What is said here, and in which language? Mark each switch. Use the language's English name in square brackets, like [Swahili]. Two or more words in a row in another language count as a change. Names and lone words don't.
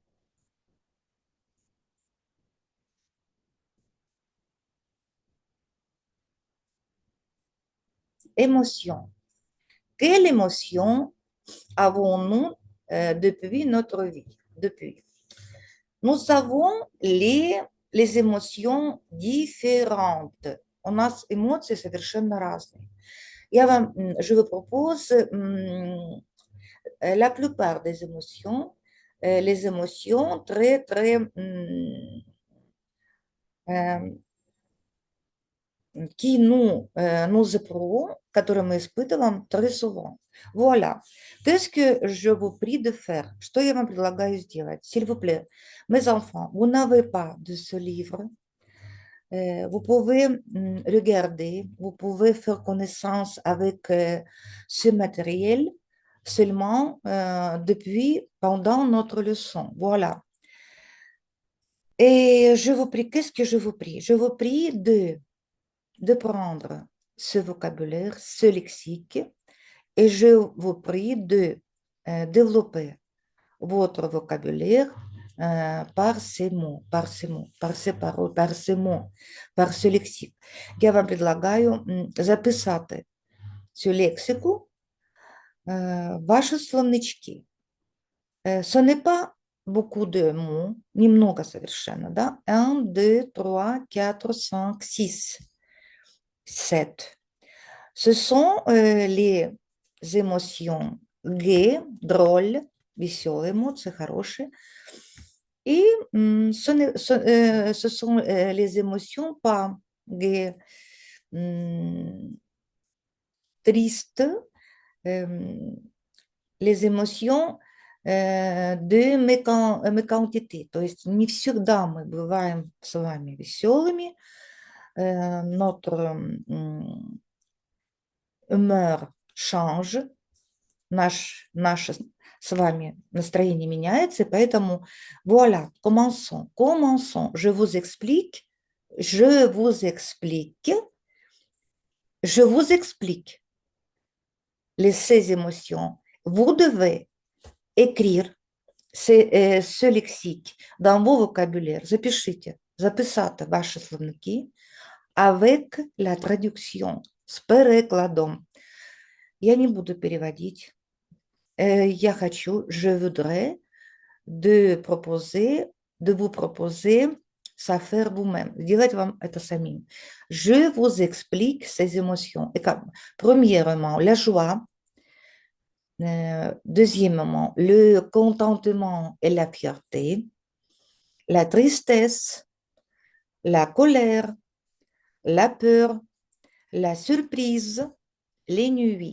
[French] Émotion. Quelle émotion avons-nous depuis notre vie? Depuis. Nous avons les émotions différentes. [Russian] У нас эмоции совершенно разные. [French] Je vous propose la plupart des émotions, les émotions très, très euh, qui nous éprouvons, [Russian] которые мы испытываем [French] très souvent. Voilà. Qu'est-ce que je vous prie de faire? [Russian] Что я вам предлагаю сделать? [French] S'il vous plaît, mes enfants, vous n'avez pas de ce livre. Vous pouvez regarder, vous pouvez faire connaissance avec ce matériel seulement depuis, pendant notre leçon. Voilà. Et je vous prie, qu'est-ce que je vous prie? Je vous prie de prendre ce vocabulaire, ce lexique, et je vous prie de développer votre vocabulaire par ces mots, par ces mots, par ces paroles, par ces mots, par ce lexique. [Russian] Я вам предлагаю [Ukrainian] записати цю лексику в ваші словнички. [French] Ce n'est pas beaucoup de mots, [Russian] немного совершенно, да? [French] Un, deux, trois, quatre, cinq, six, sept. Ce sont les émotions gaies, drôles, [Russian] веселые эмоции, хорошие. [French] Et ce sont les émotions pas gaies, tristes, les émotions de méquantité. [Russian] То есть не всегда мы бываем с вами веселыми, [French] notre humeur change, [Russian] наше с вами настроение меняется, поэтому [French] voilà, commençons, commençons. Je vous explique, je vous explique, je vous explique ces émotions. Vous devez écrire ce lexique dans vos vocabulaires. [Russian] Запишите, [Ukrainian] записати ваші словники [French] avec la traduction, [Ukrainian] с перекладом. [Russian] Я не буду переводить. Я хочу, [French] je voudrais de vous proposer ça faire vous-même. [Russian] Сделать вам это самим. [French] Je vous explique ces émotions. Et comme, premièrement, la joie. Deuxièmement, le contentement et la fierté. La tristesse, la colère, la peur, la surprise, les nuits.